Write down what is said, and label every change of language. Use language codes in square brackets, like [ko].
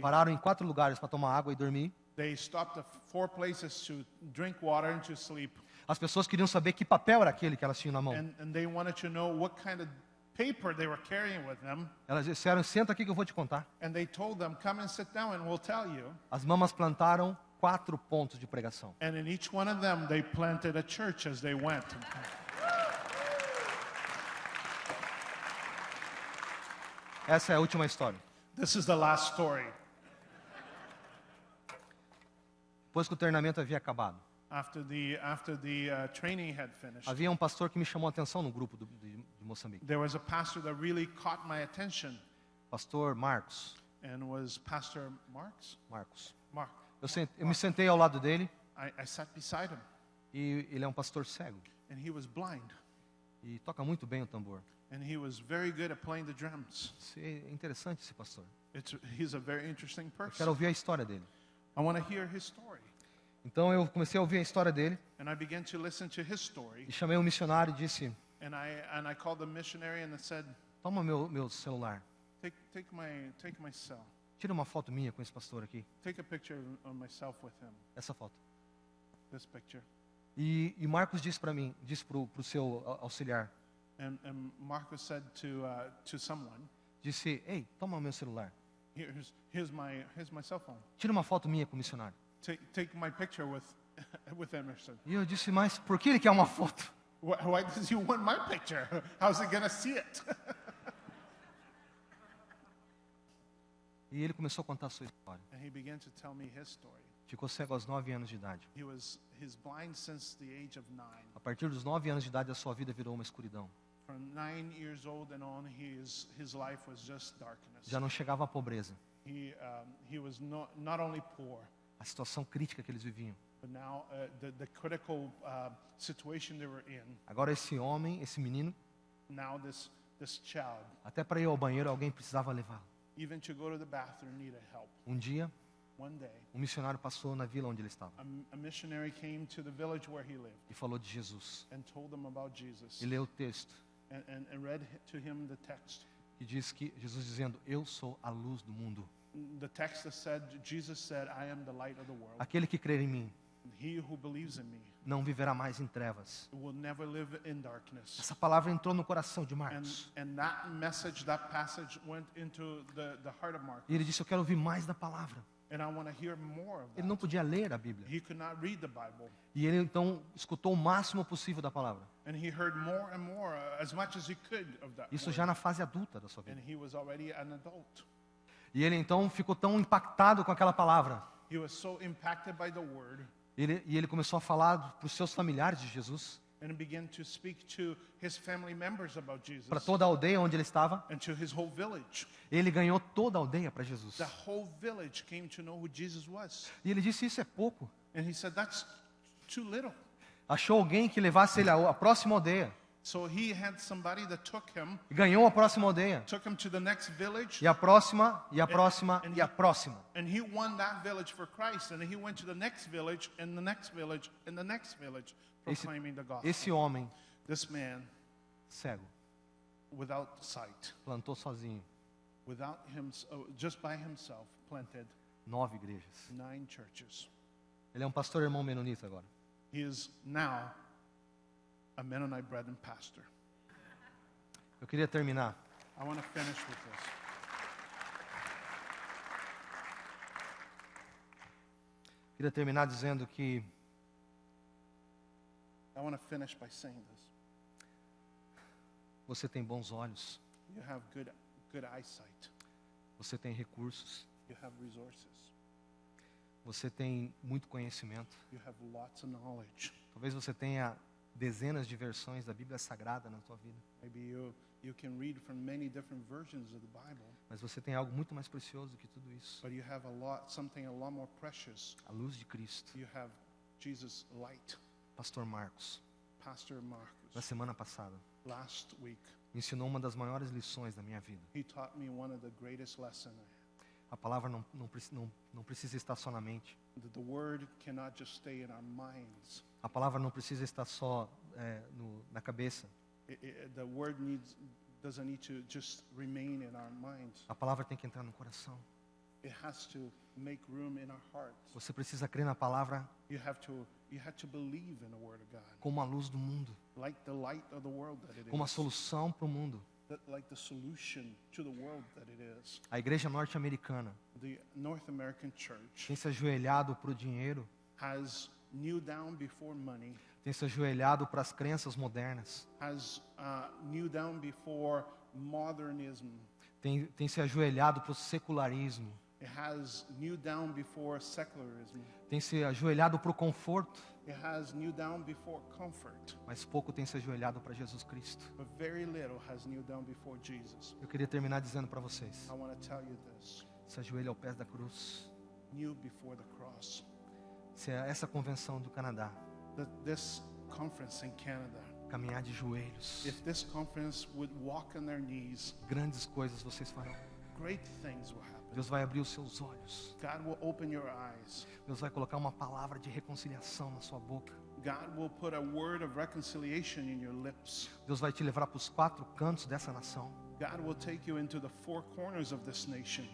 [pt] pararam em 4 lugares para tomar água e dormir. [en] They stopped at 4 places to drink water and to sleep. [pt] As pessoas queriam saber que papel era aquele que elas tinham na mão. [en] And they wanted to know what kind of paper they were carrying with them. [pt] Elas disseram, senta aqui que eu vou te contar. [en] And they told them, come and sit down and we'll tell you. [pt] As mamas plantaram 4 pontos de pregação. [en] And in each one of them, they planted a church as they went. [pt] Essa é a última história. [en] This is the last story. [pt] Depois que o treinamento havia acabado, [en] After the training had finished, [pt] havia um pastor que me chamou a atenção no grupo de Moçambique. [en] there was a pastor that really caught my attention, [pt] Pastor Marcos. [en] and was Pastor Mark. [pt] Eu me sentei ao lado dele [en] I sat beside him, [pt] e ele é um pastor cego [en] and he was blind, [pt] e toca muito bem o tambor. [en] and he was very good at playing the drums. [pt] É interessante esse pastor. [en] He's a very interesting [pt] Eu [en] person. [pt] quero ouvir a história dele. [en] I want to hear his story. [pt] Então eu comecei a ouvir a história dele [en] And I began to listen to his story. [pt] e chamei um missionário e disse: [en] And I called the missionary and I said, [pt] toma meu celular, [en] take my cell. [pt] tira uma foto minha com esse pastor aqui, [en] Take a picture of myself with him. [pt] essa foto. [en] This picture. [pt] E Marcos disse para mim, disse pro seu auxiliar, [en] And Marcus said to someone, [pt] disse: ei, toma meu celular, [en] here's my cell phone. [pt] tira uma foto minha com o missionário. [en] Take my picture with Emerson. [pt] E eu disse: mas por que ele quer uma foto? [en] Why does he want my picture? How's he gonna see it? [pt] E ele começou a contar a sua história. [en] And he began to tell me his story. [pt] Ficou cego aos 9 anos de idade. [en] He's blind since the age of 9. [pt] A partir dos 9 anos de idade, a sua vida virou uma escuridão. [en] From 9 years old and on, his life was just darkness. [pt] Já não chegava à pobreza. [en] He was not only poor, [pt] A situação crítica que eles viviam. [en] but now the critical situation they were in. [pt] Agora esse homem, esse menino, [en] Now this child, [pt] até para ir ao banheiro alguém precisava levá-lo. [en] even to go to the bathroom, needed help. [pt] Um dia, [en] One day, [pt] um missionário passou na vila onde ele estava [en] a missionary came to the village where he lived [pt] e falou de Jesus. [en] and told them about Jesus [pt] E leu o texto [en] and read to him the text [pt] que diz que Jesus dizendo: eu sou a luz do mundo. [en] the text that said, Jesus said, I am the light of the world. [pt] Aquele que crer em mim [en] He who believes in me [pt] não viverá mais em trevas. [en] will never live in darkness. [pt] Essa palavra entrou no coração de Marcos. [en] And that message, that passage went into the heart of Mark. [pt] E ele disse, eu quero ouvir mais da palavra. [en] And I want to hear more of [pt] Ele não [en] that. [pt] podia ler a Bíblia. [en] He could not read the Bible. [pt] E ele então escutou o máximo possível da palavra. [en] And he heard more and more, as much as he could of that [pt] Isso [en] word. [pt] já na fase adulta da sua vida. [en] And he was already an adult. [pt] E ele então ficou tão impactado com aquela palavra. [en] He was so impacted by the word, [pt] E ele começou a falar para os seus familiares de Jesus, [en] and began to speak to his family members about Jesus, [pt] para toda a aldeia onde ele estava. [en] and to his whole village. [pt] Ele ganhou toda a aldeia para Jesus. [en] The whole village came to know who Jesus was. [pt] E ele disse, isso é pouco. [en] And he said, that's too little. [pt] Achou alguém que levasse ele à próxima aldeia. [en] So he had somebody that took him [pt] E ganhou a próxima aldeia. [en] to the next village, [pt] E a próxima, e a próxima, e a próxima. [en] and he won that village for Christ. And he went to the next village, and the next village, and the next village, proclaiming the gospel. [pt] Esse homem [en] This man, [pt] cego, [en] without sight, [pt] plantou sozinho [en] without him, just by himself, planted [pt] 9 igrejas. [en] 9 churches. [pt] Ele é um pastor irmão menonita agora. [en] He is now a Mennonite Brethren pastor. [pt] Eu queria terminar [en] I want to finish with this. [pt] Queria terminar dizendo que [en] I want to finish by saying this. [pt] você tem bons olhos, [en] You have good eyesight. [pt] você tem recursos, [en] You have resources. [pt] você tem muito conhecimento. [en] You have lots of knowledge. [pt] Talvez você tenha dezenas de versões da Bíblia Sagrada na sua vida, [en] Maybe you can read from many different versions of the Bible, [pt] mas você tem algo muito mais precioso que tudo isso: [en] but you have something a lot more precious. [pt] a luz de Cristo. [en] You have Jesus' light. [pt] Pastor Marcos, [en] Pastor Marcus, [pt] semana passada, [en] last week, [pt] ensinou uma das maiores lições da minha vida. [en] he taught me one of the greatest lessons. [pt] A palavra não precisa estar só na mente. [en] That the word cannot just stay in our minds. [pt] A palavra não precisa estar só na cabeça. [en] The word doesn't need to just remain in our minds. [pt] A palavra tem que entrar no coração. [en] It has to make room in our hearts. [pt] Você precisa crer na palavra [en] You have to believe in the word of God, [pt] como a luz do mundo, [en] like the light of the world that it [pt] como a [en] is, [pt] solução para o mundo. [en] like the solution to the world that it is. [pt] A igreja norte-americana [en] The North American church [pt] tem se ajoelhado para o dinheiro, [en] has kneel down before money, [pt] tem se ajoelhado para as crenças modernas, [en] has kneel down before modernism. [pt] tem se ajoelhado para o secularismo, [en] It has kneel down before secularism. [pt] tem se ajoelhado para o conforto, [en] It has kneel down before comfort. [pt] mas pouco tem se ajoelhado para Jesus Cristo. [en] But very little has kneel down before Jesus. [pt] Eu queria terminar dizendo para vocês: [en] I want to tell you this. [pt] se ajoelhe ao pé da cruz. [en] Kneel before the cross. [pt] Se essa convenção do Canadá [en] This conference in Canada, [pt] caminhar de joelhos, [en] if this conference would walk on their knees, [pt] grandes coisas vocês farão. [en] great things will happen. [pt] Deus vai abrir os seus olhos. [en] God will open your eyes. [pt] Deus vai colocar uma palavra de reconciliação na sua boca. [en] God will put a word of reconciliation in your lips. [pt] Deus vai te levar para os 4 cantos dessa nação. [en] God will take you into the 4 corners of this nation.